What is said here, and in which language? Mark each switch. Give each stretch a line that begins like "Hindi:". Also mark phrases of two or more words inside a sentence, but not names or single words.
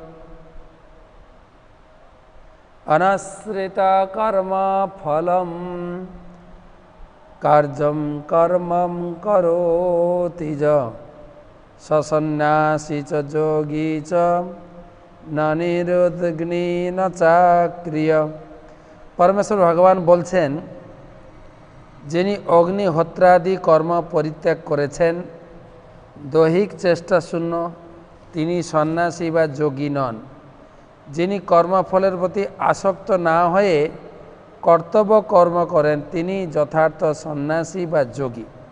Sanskrit: অনাশ্রিত কর্ম ফলম কার্যম কর্মম করোতি য সন্ন্যাসী চ যোগী চ ন নিরুদ্গ্নি ন চাক্রিয়।
Bangla: পরমেশ্বর ভগবান বলছেন, যিনি অগ্নিহোত্রাদি কর্ম পরিত্যাগ করেছেন, দৈহিক চেষ্টা শূন্য, তিনি সন্ন্যাসী বা যোগী নন। যিনি কর্মফলের প্রতি আসক্ত না হয়ে কর্তব্য কর্ম করেন, তিনি যথার্থ সন্ন্যাসী বা যোগী।